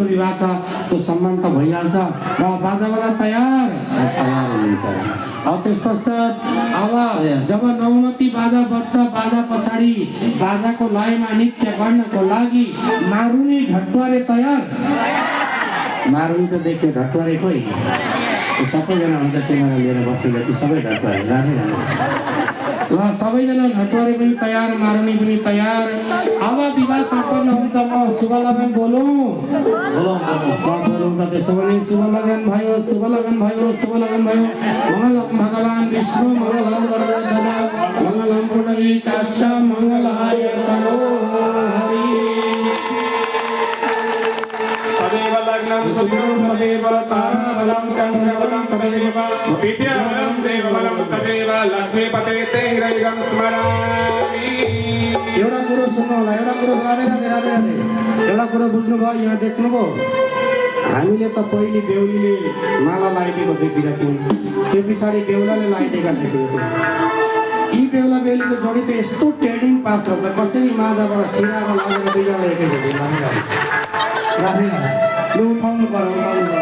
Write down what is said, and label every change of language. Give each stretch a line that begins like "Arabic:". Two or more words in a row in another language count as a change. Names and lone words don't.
Nepali: विवाह छ त्यो सम्मान त भइहाल्छ र बाजावाला तयार हुनुहुन्छ त्यस पश्चात अब जब नौमती बाजा बज्छ बाजा पछाडि बाजाको लयमा नृत्य गर्नको लागि मारुनी ढटुवारे तयार मारुनी त देख्यो ढटुवारे कोही सबैजना हुन्छ क्यामेरा लिएर बसेर ती सबै ढटुवारे राधे राधे ल सबैजना घटवारे पनि तयार, मारुनी पनि तयार। अब विवाह सम्पन्न हुन्छ। म शुभ लगन बोलौँ त त्यसो भने शुभ लगन भयो, शुभ लगन भयो, शुभ लगन भयो।
Sanskrit: मङ्गलम भगवान् विष्णु, मङ्गलम वरदराज, मङ्गलम पुण्डरीकाक्ष, मङ्गलाय तनो हरि। तदेव लग्नं शुभं तदेव ताराबलं चन्द्रबलं तदेव विद्याबलं देवबलं तदेव लक्ष्मीपते हिरण्यं स्मरामि।
Nepali: एउटा कुरो सुन्नु होला, एउटा कुरो राधे राधे राधे राधे। एउटा कुरो बुझ्नुभयो, यहाँ देख्नुभयो, हामीले त पहिले बेहुलीले माला लगाइदिएको देखिरहेको थियौँ, त्यो पछाडि बेहुलाले लगाइदिएका देखिएको थियौँ। यी बेहुला बेहुलीको जोडी त यस्तो ट्रेडिङ पास गर्छ, कसरी माजाबाट छिराएर लागेर दुईजना एकैचोटि राधे राधे यो उठाउनु पर्यो, उठाउनु पर्यो।